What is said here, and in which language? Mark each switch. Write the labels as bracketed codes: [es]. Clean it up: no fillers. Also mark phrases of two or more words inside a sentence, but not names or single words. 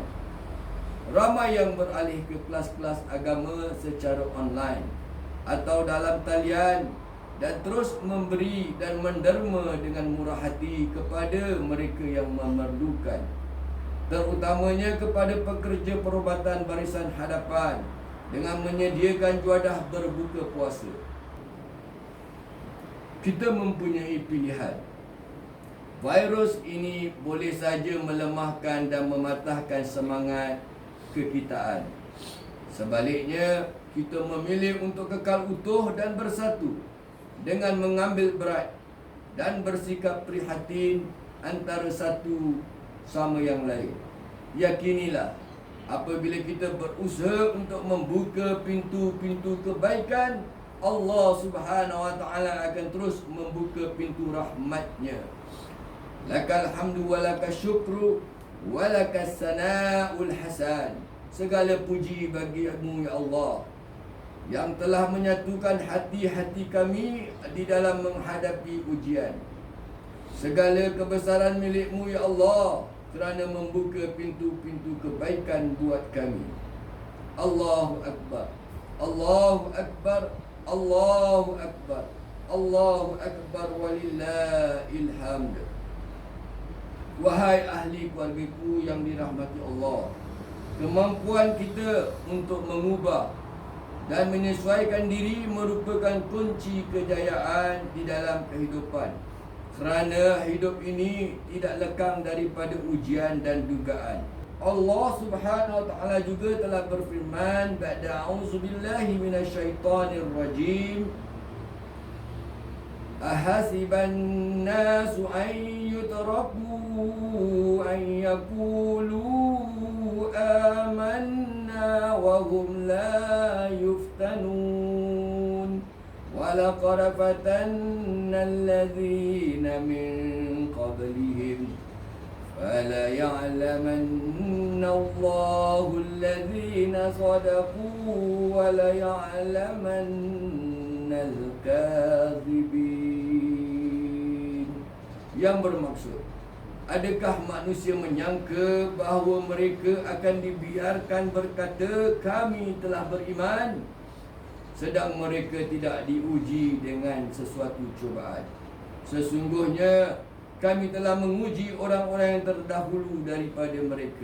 [ms] Ramai yang beralih ke kelas-kelas agama secara online atau dalam talian dan terus memberi dan menderma dengan murah hati kepada mereka yang memerlukan, terutamanya kepada pekerja perubatan barisan hadapan dengan menyediakan juadah berbuka puasa. Kita mempunyai pilihan. Virus ini boleh saja melemahkan dan mematahkan semangat kekitaan. Sebaliknya, kita memilih untuk kekal utuh dan bersatu dengan mengambil berat dan bersikap prihatin antara satu sama yang lain. Yakinilah, apabila kita berusaha untuk membuka pintu-pintu kebaikan, [ar] الله سبحانه وتعالى [ms] akan terus membuka pintu rahmat-Nya. [ar] لك الحمد ولك الشكر ولك الثناء الحسن. [ms] Segala puji bagi-Mu ya Allah, yang telah menyatukan hati-hati kami di dalam menghadapi ujian. Segala kebesaran milik-Mu ya Allah, kerana membuka pintu-pintu kebaikan buat kami. [ar] الله أكبر، الله أكبر، الله أكبر، الله أكبر، ولله الحمد. [ms] Wahai ahli keluargaku yang dirahmati Allah, kemampuan kita untuk mengubah dan menyesuaikan diri merupakan kunci kejayaan di dalam kehidupan. Kerana hidup ini tidak lekang daripada ujian dan dugaan. [ar] الله سبحانه وتعالى [ms] juga telah berfirman, [ar] بعد أعوذ بالله من الشيطان الرجيم, أحسب الناس أن يتركوا أن يقولوا آمنا وهم لا يفتنون ولقد فتنا الذين من قبلهم فَلَيَعْلَمَنَّ اللَّهُ الَّذِينَ صَدَقُوا وَلَيَعْلَمَنَّ الْكَاذِبِينَ. [ms] Yang bermaksud, adakah manusia menyangka bahawa mereka akan dibiarkan berkata kami telah beriman, sedang mereka tidak diuji dengan sesuatu cubaan? Sesungguhnya kami telah menguji orang-orang yang terdahulu daripada mereka.